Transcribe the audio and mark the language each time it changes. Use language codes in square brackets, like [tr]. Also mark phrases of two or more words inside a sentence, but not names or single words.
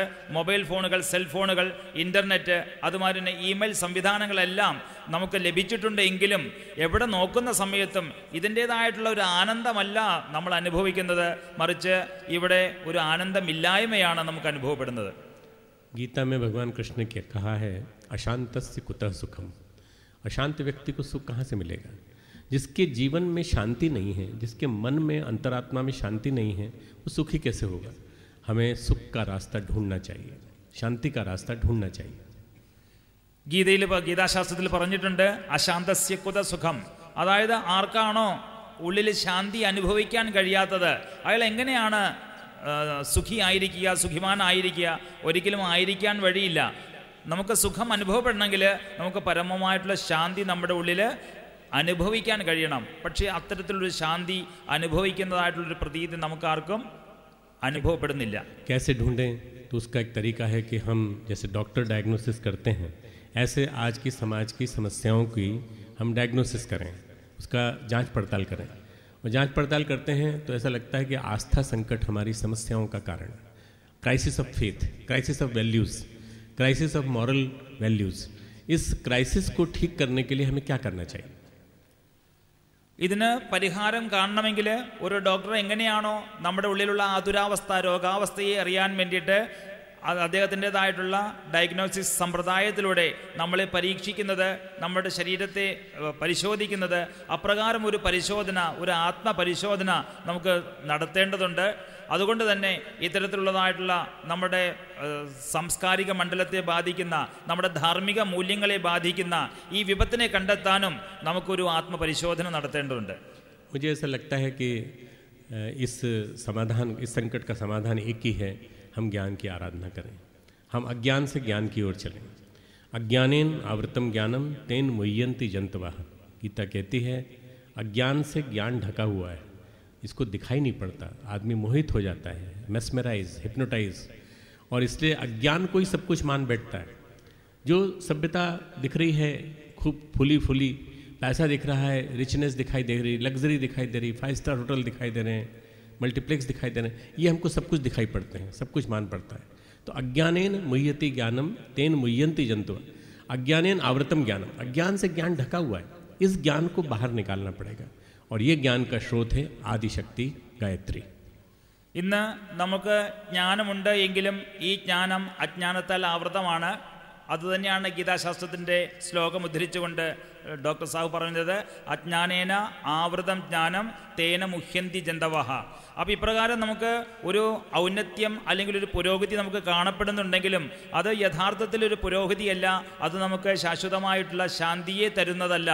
[ml] മൊബൈൽ ഫോണുകൾ, സെൽഫോണുകൾ, ഇൻ്റർനെറ്റ്, അതുമാതിരി തന്നെ ഇമെയിൽ സംവിധാനങ്ങളെല്ലാം നമുക്ക് ലഭിച്ചിട്ടുണ്ട്. എങ്കിലും എവിടെ നോക്കുന്ന സമയത്തും ഇതിൻ്റേതായിട്ടുള്ള ഒരു ആനന്ദമല്ല നമ്മൾ അനുഭവിക്കുന്നത്, മറിച്ച് ഇവിടെ ഒരു ആനന്ദമില്ലായ്മയാണ് നമുക്ക് അനുഭവപ്പെടുന്നത്. [hi] गीता में भगवान कृष्ण ने क्या कहा है, [sa] अशांतस्य कुतः सुखम। [hi] अशांत व्यक्ति को सुख कहाँ से मिलेगा? जिसके जीवन में शांति नहीं है, जिसके मन में, अंतरात्मा में शांति नहीं है, वो सुखी कैसे होगा? हमें सुख का रास्ता ढूंढना चाहिए, शांति का रास्ता ढूंढना चाहिए. [ml] ഗീതാശാസ്ത്രത്തിൽ പറഞ്ഞിട്ടുണ്ട്, [sa] अशान्तस्य कुतः सुखम्. [ml] അതായത് ആർക്കാണോ ഉള്ളിൽ ശാന്തി അനുഭവിക്കാൻ കഴിയാത്തത്, അയാൾ എങ്ങനെയാണ് സുഖിയായിരിക്കുക, സുഖിമാനായിരിക്കുക? ഒരിക്കലും ആയിരിക്കാൻ വഴിയില്ല. നമുക്ക് സുഖം അനുഭവപ്പെടണമെങ്കിൽ നമുക്ക് പരമമായിട്ടുള്ള ശാന്തി നമ്മുടെ ഉള്ളിൽ അനുഭവിക്കാൻ കഴിയണം. പക്ഷേ അത്തരത്തിലൊരു ശാന്തി അനുഭവിക്കുന്നതായിട്ടുള്ളൊരു പ്രതീതി നമുക്കാർക്കും അനുഭവപ്പെടുന്നില്ല. [hi] कैसे ढूंढें? तो उसका एक तरीका है कि हम जैसे [en] doctor diagnosis [hi] करते हैं, ऐसे आज की समाज की समस्याओं की हम डायग्नोसिस करें, उसका जांच पड़ताल करें. और जांच पड़ताल करते हैं तो ऐसा लगता है कि आस्था संकट हमारी समस्याओं का कारण, [en] crisis of faith, crisis of values, crisis of moral values. [hi] इस क्राइसिस को ठीक करने के लिए हमें क्या करना चाहिए? [ml] ഇതിന് പരിഹാരം കാണണമെങ്കിൽ ഒരു ഡോക്ടർ എങ്ങനെയാണോ നമ്മുടെ ഉള്ളിലുള്ള ആതുരാവസ്ഥ, രോഗാവസ്ഥയെ അറിയാൻ വേണ്ടിയിട്ട് അദ്ദേഹത്തിൻ്റെതായിട്ടുള്ള ഡയഗ്നോസിസ് സമ്പ്രദായത്തിലൂടെ നമ്മളെ പരീക്ഷിക്കുന്നത്, നമ്മുടെ ശരീരത്തെ പരിശോധിക്കുന്നത്, അപ്രകാരം ഒരു പരിശോധന, ഒരു ആത്മപരിശോധന നമുക്ക് നടത്തേണ്ടതുണ്ട്. അതുകൊണ്ട് തന്നെ ഇത്തരത്തിലുള്ളതായിട്ടുള്ള നമ്മുടെ സാംസ്കാരിക മണ്ഡലത്തെ ബാധിക്കുന്ന, നമ്മുടെ ധാർമ്മിക മൂല്യങ്ങളെ ബാധിക്കുന്ന ഈ വിപത്തിനെ കണ്ടെത്താനും നമുക്കൊരു ആത്മപരിശോധന നടത്തേണ്ടതുണ്ട്. [hi] मुझे ऐसा लगता है कि इस संकट का समाधान एक ही है, हम ज्ञान की आराधना करें, हम अज्ञान से ज्ञान की ओर चलें. [sa] अज्ञानेन आवृतम ज्ञानम तेन मुह्यन्ति जंतवः. [hi] गीता कहती है अज्ञान से ज्ञान ढका हुआ है, इसको दिखाई नहीं पड़ता, आदमी मोहित हो जाता है, [en] mesmerize, hypnotize, [hi] और इसलिए अज्ञान को ही सब कुछ मान बैठता है. जो सभ्यता दिख रही है खूब फुली फुली, पैसा दिख रहा है, रिचनेस दिखाई दे रही, लग्जरी दिखाई दे रही, [en] 5 star hotel [hi] दिखाई दे रहे हैं, मल्टीप्लेक्स दिखाई दे रहे हैं, ये हमको सब कुछ दिखाई पड़ते हैं, सब कुछ मान पड़ता है. [sa] तो अज्ञानेन मुह्यति ज्ञानम तेन मुह्यन्ति जंतवः. अज्ञानेन आवृतम ज्ञानम, [hi] अज्ञान से ज्ञान ढका हुआ है, इस ज्ञान को बाहर निकालना पड़ेगा और ये ज्ञान का स्रोत है आदिशक्ति गायत्री। [ml] ഇന്ന് നമുക്ക് ജ്ഞാനമുണ്ട് എങ്കിലും ഈ ജ്ഞാനം അജ്ഞാനത്താൽ ആവൃതമാണ്. അതുതന്നെയാണ് ഗീതാശാസ്ത്രത്തിൻ്റെ ശ്ലോകം ഉദ്ധരിച്ചുകൊണ്ട് ഡോക്ടർ സാഹു പറഞ്ഞത്, [sa] अज्ञानेन आवृतं ज्ञानं तेन मुह्यन्ति जन्तवः. [ml] അപ്പോൾ ഇപ്രകാരം നമുക്ക് ഒരു ഔന്നത്യം അല്ലെങ്കിൽ ഒരു പുരോഗതി നമുക്ക് കാണപ്പെടുന്നുണ്ടെങ്കിലും അത് യഥാർത്ഥത്തിൽ ഒരു പുരോഗതിയല്ല, അത് നമുക്ക് ശാശ്വതമായിട്ടുള്ള ശാന്തിയെ തരുന്നതല്ല.